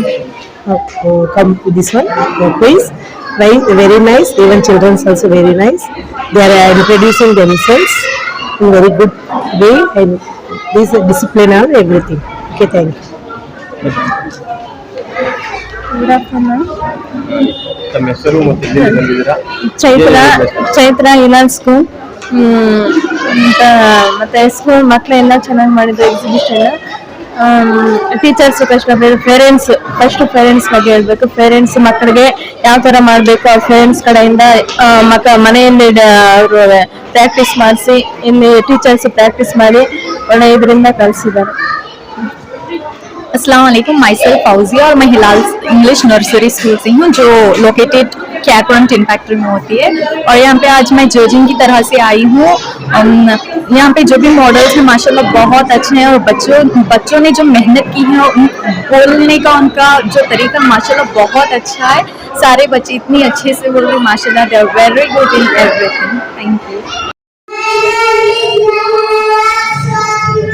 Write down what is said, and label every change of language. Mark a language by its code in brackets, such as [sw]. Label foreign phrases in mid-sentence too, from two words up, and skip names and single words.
[en] Come to this one. Quiz. Very nice. Even children also very nice. They are introducing themselves in very good way, and this discipline and everything. Okay, thank you. Good afternoon. [kn] ತಮ್ಮ ಹೆಸರು ಮತ್ತು ಎಲ್ಲಿಂದ ಬಂದಿದ್ದೀರಾ? ಚೈತ್ರ ಇಲಾಲ್ ಸ್ಕೂಲ್. ಮತ್ತೆ ಸ್ಕೂಲ್ ಮಕ್ಕಳೆಲ್ಲ ಚೆನ್ನಾಗಿ ಮಾಡಿದ್ರು ಎಕ್ಸಿಬಿಷನ್. ಟೀಚರ್ಸ್ ಪೇರೆಂಟ್ಸ್ ಬಗ್ಗೆ ಹೇಳ್ಬೇಕು. ಪೇರೆಂಟ್ಸ್ ಮಕ್ಕಳಿಗೆ ಯಾವ ತರ ಮಾಡಬೇಕು, ಅವ್ರ ಪೇರೆಂಟ್ಸ್ ಕಡೆಯಿಂದ ಮನೆಯಲ್ಲಿ ಅವರು ಪ್ರಾಕ್ಟೀಸ್ ಮಾಡಿಸಿ, ಇಲ್ಲಿ ಟೀಚರ್ಸ್ ಪ್ರಾಕ್ಟೀಸ್ ಮಾಡಿ ಒಳ್ಳೆ ಇದರಿಂದ ಕಲಿಸಿದ್ದಾರೆ. [ar] السلام عليكم, [hi] माई सेल्फ फौजिया और मैं हिलाल इंग्लिश नर्सरी स्कूल से हूँ जो लोकेटेड कैटरन टिन फैक्ट्री में होती है। और यहाँ पे आज मैं जजिंग की तरह से आई हूँ। यहाँ पे जो भी मॉडल्स हैं माशाल्लाह बहुत अच्छे हैं, और बच्चों ने जो मेहनत की है, बोलने का उनका जो तरीका माशाल्लाह बहुत अच्छा है। सारे बच्चे इतनी अच्छे से बोल रहे माशाल्लाह, [en] they are very good in everything. thank you.